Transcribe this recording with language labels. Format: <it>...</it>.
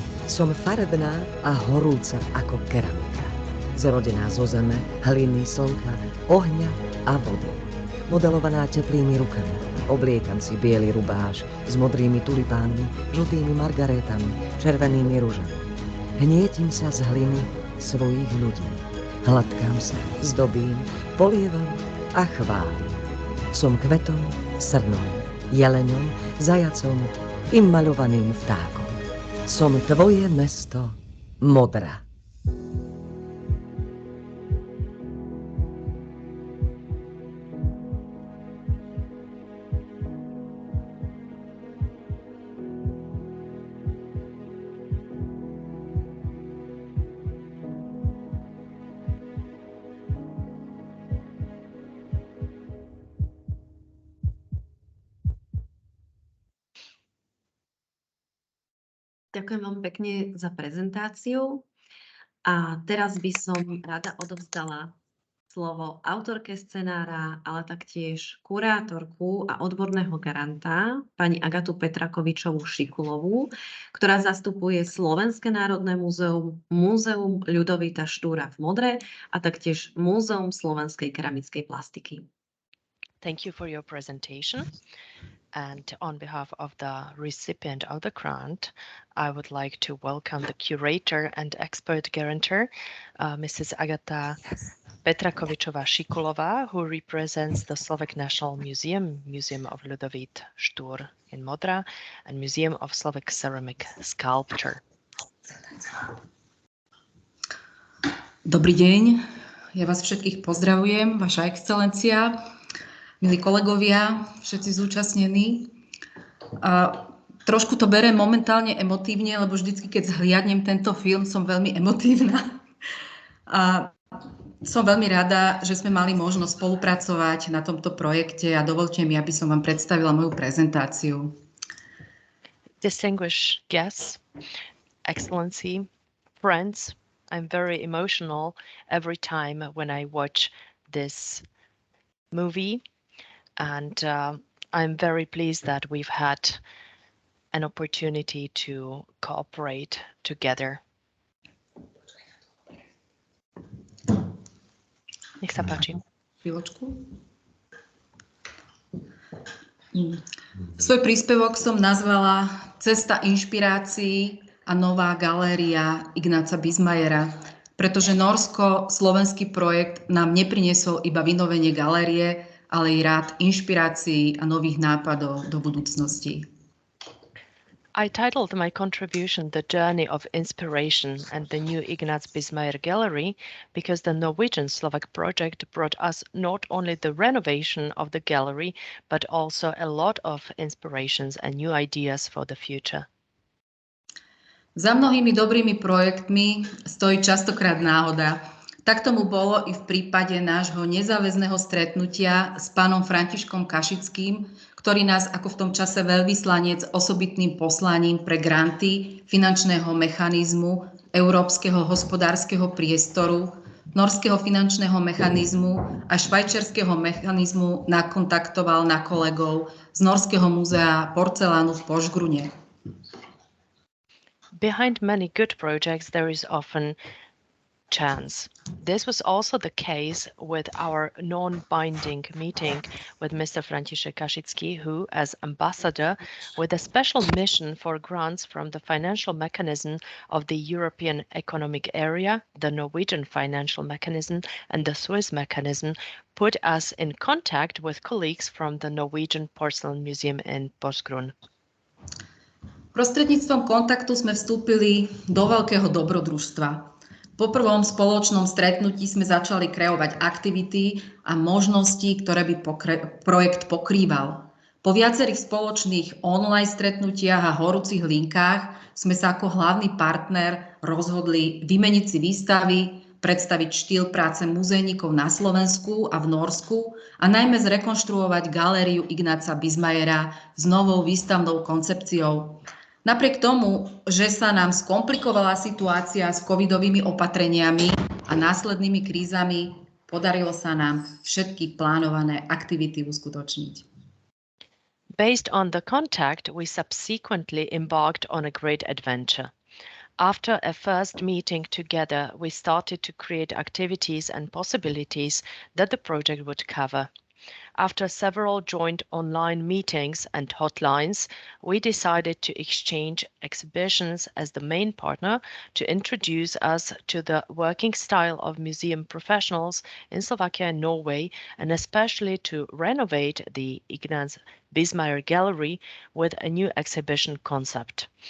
<sk>Som farebná a horúca ako keramika, zrodená zo zeme, hliny, slnka, ohňa a vody. Modelovaná teplými rukami, obliekam si biely rubáš s modrými tulipánmi, žltými margarétami, červenými ružami. Hnietim sa z hliny svojich ľudí. Hladkám sa, zdobím, polievam a chválim. Som kvetom, srnom, jeleňom, zajacom i maľovaným vtákom. Som tvoje mesto, Modra. Ďakujem veľmi pekne za prezentáciu a teraz by som rada odovzdala slovo autorke scenára, ale taktiež kurátorku a odborného garanta, pani Agatu Petrakovičovú-Šikulovú, ktorá zastupuje Slovenské národné múzeum, Múzeum Ľudovita Štúra v Modre a taktiež Múzeum slovenskej keramickej plastiky.</sk> <en>Thank you for your presentation. And on behalf of the recipient of the grant, I would like to welcome the curator and expert guarantor, Mrs. Agata Petrakovičová-Šikulová, who represents the Slovak National Museum, Museum of Ľudovít Štúr in Modra, and Museum of Slovak Ceramic Sculpture.</en> <sk>Dobrý deň, ja vás všetkých pozdravujem, Vaša excelencia, milí kolegovia, všetci zúčastnení. Trošku to beriem momentálne emotívne, lebo vždycky, keď zhliadnem tento film, som veľmi emotívna. A som veľmi rada, že sme mali možnosť spolupracovať na tomto projekte a dovolte mi, aby som vám predstavila moju prezentáciu.</sk> <en>Distinguished guests, Excellency, friends, I'm very emotional every time when I watch this movie. And I'm very pleased that we've had an opportunity to cooperate together.</en> <sk>Nech sa páči. Chvíľočku. Svoj príspevok som nazvala Cesta inšpirácií a nová galéria Ignáca Bismajera, pretože norsko-slovenský projekt nám nepriniesol iba vynovenie galérie, ale i rád inšpirácií a nových nápadov do budúcnosti.</sk> <en>I titled my contribution The Journey of Inspiration and the new Ignác Bismayer Gallery because the Norwegian-Slovak project brought us not only the renovation of the gallery, but also a lot of inspirations and new ideas for the future.</en> <sk>Za mnohými dobrými projektmi stojí častokrát náhoda. Tak tomu bolo i v prípade nášho nezáväzného stretnutia s pánom Františkom Kašickým, ktorý nás ako v tom čase veľvyslanec osobitným poslaním pre granty finančného mechanizmu Európskeho hospodárskeho priestoru, norského finančného mechanizmu a švajčiarskeho mechanizmu nakontaktoval na kolegov z Norského múzea porcelánu v Požgrune.</sk> <en>Behind many good projects there is often chance. This was also the case with our non-binding meeting with Mr. František Kašický, who, as ambassador with a special mission for grants from the financial mechanism of the European Economic Area, the Norwegian financial mechanism, and the Swiss mechanism, put us in contact with colleagues from the Norwegian Porcelain Museum in Porsgrunn.</en> <sk>Prostredníctvom kontaktu sme vstúpili do veľkého dobrodružstva. Po prvom spoločnom stretnutí sme začali kreovať aktivity a možnosti, ktoré by projekt pokrýval. Po viacerých spoločných online stretnutiach a horúcich linkách sme sa ako hlavný partner rozhodli vymeniť si výstavy, predstaviť štýl práce muzejníkov na Slovensku a v Norsku a najmä zrekonštruovať galériu Ignáca Bismayera s novou výstavnou koncepciou. Napriek tomu, že sa nám skomplikovala situácia s covidovými opatreniami a následnými krízami, podarilo sa nám všetky plánované aktivity uskutočniť.</sk> <en>Based on the contact, we subsequently embarked on a great adventure. After a first meeting together, we started to create activities and possibilities that the project would cover. After several joint online meetings and hotlines, we decided to exchange exhibitions as the main partner to introduce us to the working style of museum professionals in Slovakia and Norway, and especially to renovate the Ignác Bismayer Gallery with a new exhibition concept.</en>